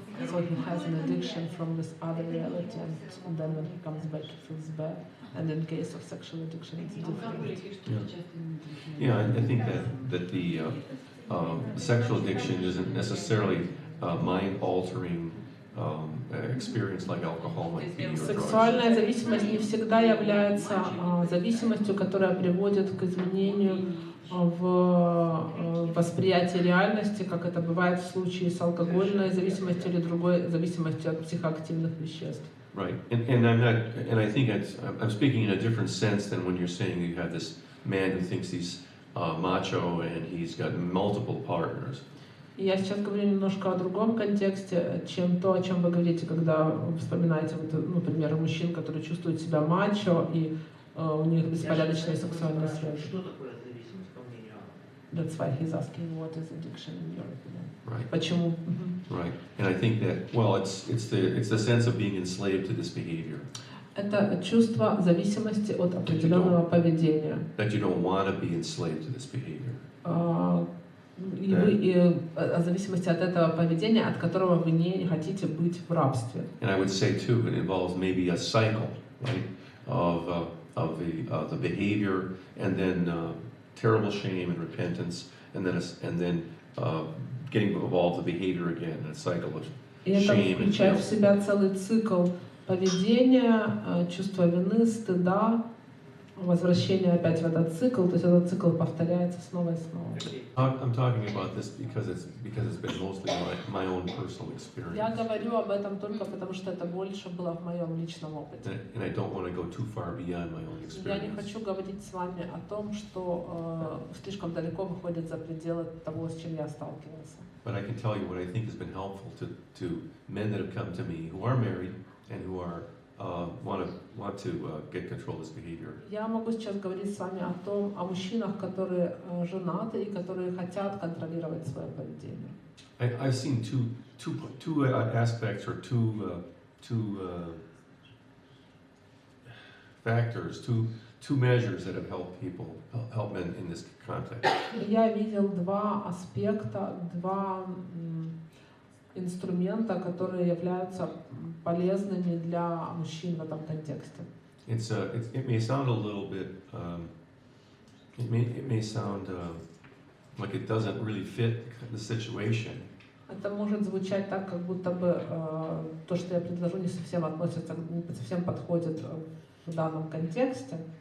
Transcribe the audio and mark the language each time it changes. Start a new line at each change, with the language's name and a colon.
English: So he has an addiction from this other reality, and then when he comes back, he feels bad. And in case of sexual addiction, it's different. Yeah, I think that the sexual addiction isn't necessarily mind-altering experience like alcohol might be or drugs.
Russian: Сексуальная зависимость не всегда является зависимостью, которая приводит к изменению в восприятии реальности, как это бывает в случае с алкогольной зависимостью или другой зависимостью от психоактивных веществ.
English: Right, and I think I'm speaking in a different sense than when you're saying you have this man who thinks he's macho and he's got multiple partners.
Russian: Я сейчас говорю немножко о другом контексте, чем то, о чем вы говорите, когда вы вспоминаете, вот, ну, примеры мужчин, которые чувствуют себя мачо, и у них беспорядочные сексуальные связи. Что такое зависимость, по мнению Анны?
English: That's why he's asking what is addiction in your opinion. Right.
Russian: Почему?
English: Right. And I think that, well, it's the sense of being enslaved to this behavior.
Russian: Это чувство зависимости от определенного поведения.
English: That you don't want to be enslaved to this behavior.
Russian: И вы о зависимости от этого поведения, от которого вы не хотите быть в рабстве.
English: And I would say too, it involves maybe a cycle, right, of the behavior, and then terrible shame and repentance, and then getting involved in the behavior again, a cycle of
Russian: И это
English: shame and
Russian: включает в
English: guilt.
Russian: себя целый цикл поведения, чувства вины, стыда, возвращение опять в этот цикл, то есть этот цикл повторяется снова и снова.
English: I'm talking about this because it's been mostly my own personal experience.
Russian: Я говорю об этом только потому, что это больше было в моем личном опыте.
English: And I don't want to go too far beyond my own
Russian: Я не
English: experience.
Russian: хочу говорить с вами о том, что слишком далеко выходит за пределы того, с чем я сталкивался.
English: But I can tell you what I think has been helpful to men that have come to me who are married and who are want to get control of this behavior.
Russian: Я могу сейчас говорить с вами о мужчинах, которые женаты и которые хотят контролировать свое поведение.
English: I've seen two aspects or two factors, two measures that have helped men in this context.
Russian: Я видел два аспекта, два инструмента, которые являются полезными для мужчин в этом контексте.
English: It may sound a little bit, it may sound like it doesn't really fit the situation.
Russian: Это может звучать так, как будто бы то, что я предложу, не совсем относится, не совсем подходит в данном контексте.